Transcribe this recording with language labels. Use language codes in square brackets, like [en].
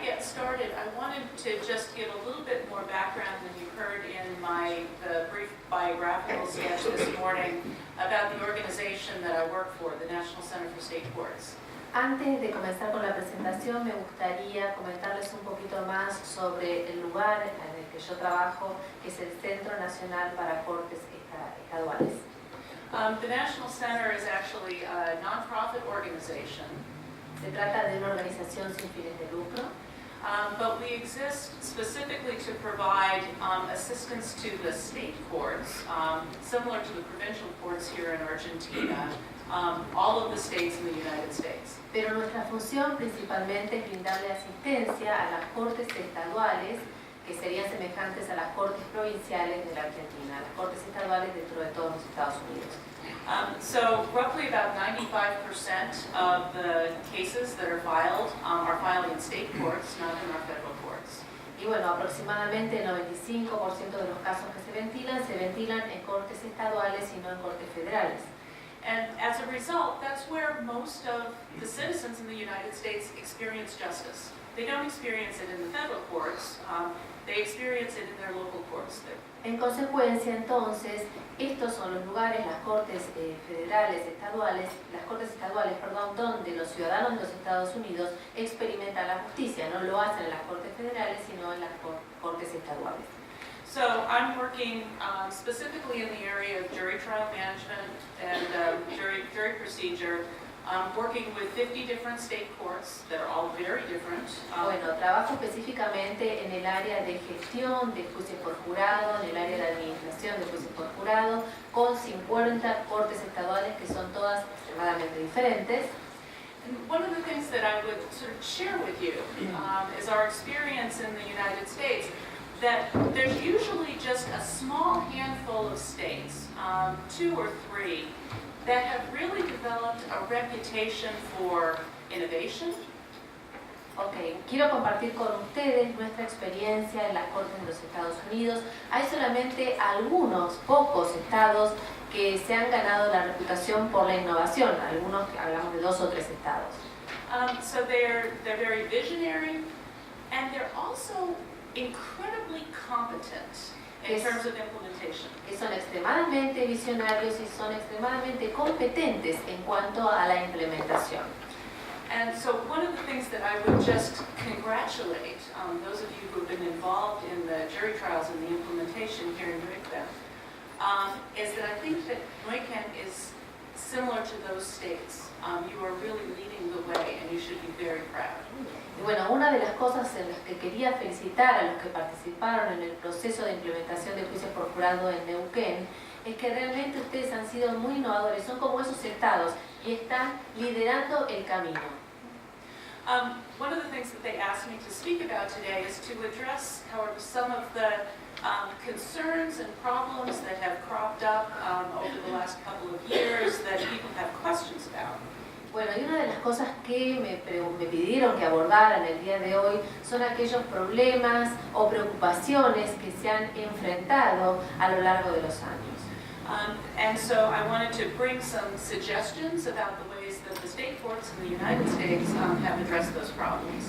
[en] started, I wanted to just give a little bit more background than you heard in the brief biographical sketch this morning about the organization that I work for, the National Center for State Courts. [es] Antes de comenzar con la presentación, me gustaría comentarles un poquito más sobre el lugar en el que yo trabajo, que es el Centro Nacional para Cortes Estaduales. [en] The National Center is actually a non-profit organization. [es] Se trata de una organización sin fines de lucro, [en] but we exist specifically to provide assistance to the state courts, similar to the provincial courts here in Argentina, all of the states in the United States. [es] pero nuestra función principalmente es brindarle asistencia a las cortes estaduales, que serían semejantes a las cortes provinciales de la Argentina, las cortes estaduales dentro de todos los Estados Unidos. [en] So roughly about 95% of the cases that are filed in state courts, not in our federal courts. [es] Y bueno, aproximadamente el 95% de los casos que se ventilan en cortes estaduales y no en cortes federales. [en] And as a result, that's where most of the citizens in the United States experience justice. They don't experience it in the federal courts, they experience it in their local courts. [es] En consecuencia, entonces, estos son los lugares, las cortes estaduales, donde los ciudadanos de los Estados Unidos experimentan la justicia. No lo hacen en las cortes federales, sino en las cortes estaduales. [en] So I'm working specifically in the area of jury trial management and jury procedure, working with 50 different state courts that are all very different. [es] Bueno, trabajo específicamente en el área de gestión de juicios por jurado, en el área de administración de juicios por jurado, con 50 cortes estaduales que son todas extremadamente diferentes. [en] And one of the things that I would sort of share with you is our experience in the United States, that there's usually just a small handful of states, 2 or 3, that have really developed a reputation for innovation. [es] Ok, quiero compartir con ustedes nuestra experiencia en las cortes de los Estados Unidos. Hay solamente algunos pocos estados que se han ganado la reputación por la innovación. Algunos, hablamos de 2 o 3 estados. [en] So they're very visionary, and they're also incredibly competent in terms of implementation. [es] Que son extremadamente visionarios y son extremadamente competentes en cuanto a la implementación. [en] And so one of the things that I would just congratulate those of you who have been involved in the jury trials and the implementation here in Neuquén is that I think that Neuquén is similar to those states. You are really leading the way, and you should be very proud. [es] Y bueno, una de las cosas en las que quería felicitar a los que participaron en el proceso de implementación de juicios por jurado en Neuquén es que realmente ustedes han sido muy innovadores, son como esos estados y están liderando el camino. [en] One of the things that they asked me to speak about today is to address, however, some of the concerns and problems that have cropped up over the last couple of years that people have questions about. [es] Bueno, y una de las cosas que me pidieron que abordara en el día de hoy son aquellos problemas o preocupaciones que se han enfrentado a lo largo de los años. [en] And so I wanted to bring some suggestions about the ways that the state courts in the United States have addressed those problems.